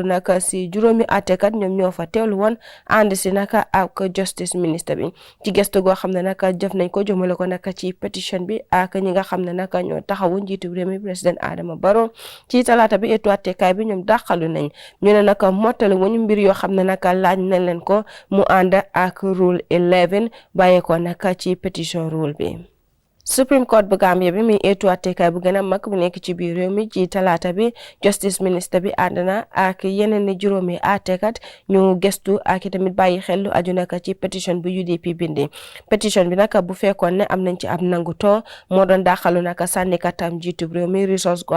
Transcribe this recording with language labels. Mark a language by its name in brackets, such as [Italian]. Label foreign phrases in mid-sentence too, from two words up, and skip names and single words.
[Wolof] naka si juróomi atekat ñoom ñoo fa teewlu woon ànd si naka ak justice ministre bi ci gestu goo xam ne naka jëf nañ ko jëmale ko naka ci pétition bi ak ñi nga xam ne naka ñoo taxawu njiitu réew mi président Adama Barrow ci talaata bi attekaay bi ñoom dàqalu nañ ñu ne naka mottali wuñu mbir yoo xam ne naka laaj nañ leen ko mu ànd ak rule 11 bàyyeekoo naka ci pétition rule bi. [English] Supreme Court [Wolof] bu Gambia bi muy attekaay bu gën a mag bu nekk ci biir réew mi ci talaata bi justice ministre bi ànd na ak yeneen ni juróomi àttekat ñu gestu ak tamit bàyyi xel lu aju naka ci pétition bu UDP bindi pétition bi naka bu fekkoon ne am nañ ci ab nangu too moo doon dàqalu naka sànnikatam jiitub réew mi resource goo